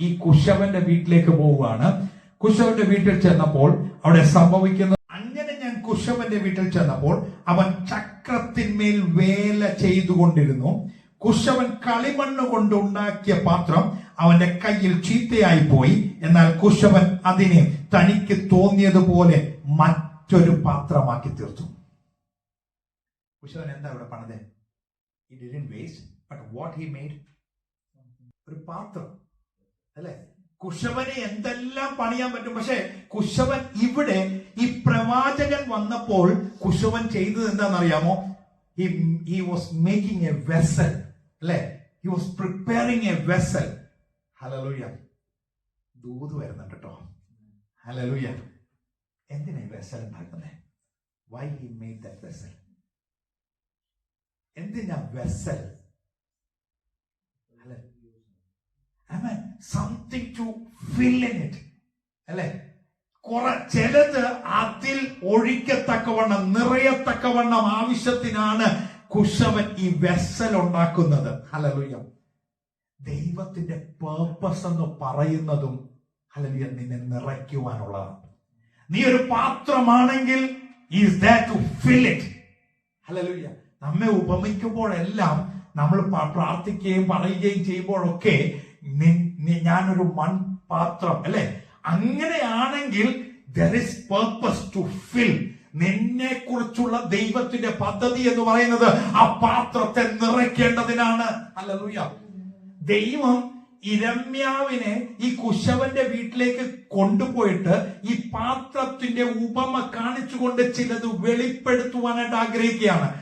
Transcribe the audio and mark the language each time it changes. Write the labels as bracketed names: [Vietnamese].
[Malayalam] ഈ കുശവന്റെ വീട്ടിലേക്ക് പോവുകയാണ്. കുശവന്റെ വീട്ടിൽ ചെന്നപ്പോൾ അവിടെ സംഭവിക്കുന്നത്, അങ്ങനെ ഞാൻ കുശവന്റെ വീട്ടിൽ ചെന്നപ്പോൾ അവൻ ചക്രത്തിന്മേൽ വേല ചെയ്തുകൊണ്ടിരുന്നു. കുശവൻ കളിമണ്ണ് കൊണ്ടുണ്ടാക്കിയ പാത്രം അവന്റെ കയ്യിൽ ചീത്തയായി പോയി. എന്നാൽ കുശവൻ അതിനെ തനിക്ക് തോന്നിയതുപോലെ മറ്റൊരു പാത്രമാക്കി തീർത്തു. കുശവൻ എന്താ ഇവിടെ പണിത്? [English] He didn't waste, but what he made? [Malayalam] ഒരു പാത്രം, അല്ലെ? കുശവന് എന്തെല്ലാം പണിയാൻ പറ്റും. പക്ഷെ കുശവൻ ഇവിടെ ഈ പ്രവാചകൻ വന്നപ്പോൾ കുശവൻ ചെയ്തത് എന്താണെന്നറിയാമോ? [English] He was making a vessel, അല്ലെ? He was preparing a vessel. [Malayalam] Hallelujah. ദൂത് വരുന്നുണ്ട് കേട്ടോ. ഹല്ലേലൂയ. എന്തിനാ ഈ വെസൽ ഉണ്ടാക്കുന്നത്? [English] Why he made that vessel? [Malayalam] എന്തിനാ vessel? [English] Amen. Something to fill in it. അല്ലെ? [Malayalam] ചിലത് അതിൽ ഒഴിക്കത്തക്കവണ്ണം, നിറയത്തക്കവണ്ണം ആവശ്യത്തിനാണ് കുശവൻ ഈ വെസൽ ഉണ്ടാക്കുന്നത്. ഹല്ലേലൂയ. ദൈവത്തിന്റെ പേർപ്പസ് എന്ന് പറയുന്നതും ഹല്ലേലൂയ നിന്നെ നിറയ്ക്കുവാനുള്ളതാണ്. നീ ഒരു പാത്രമാണെങ്കിൽ [English] is there to fill it. [Malayalam] Hallelujah. നമ്മെ ഉപമിക്കുമ്പോഴെല്ലാം നമ്മൾ പ്രാർത്ഥിക്കുകയും പറയുകയും ചെയ്യുമ്പോഴൊക്കെ ഞാനൊരു മൺപാത്രം, അല്ലെ? അങ്ങനെയാണെങ്കിൽ [English] there is purpose to fill. [Malayalam] നിന്നെ കുറിച്ചുള്ള ദൈവത്തിന്റെ പദ്ധതി എന്ന് പറയുന്നത് ആ പാത്രത്തെ നിറയ്ക്കേണ്ടതിനാണ്. ഹല്ലേലൂയ. ദൈവം ഇരമ്യാവിനെ ഈ കുശവന്റെ വീട്ടിലേക്ക് കൊണ്ടുപോയിട്ട് ഈ പാത്രത്തിന്റെ ഉപമ കാണിച്ചുകൊണ്ട് ചിലത് വെളിപ്പെടുത്തുവാനായിട്ട് ആഗ്രഹിക്കുകയാണ്.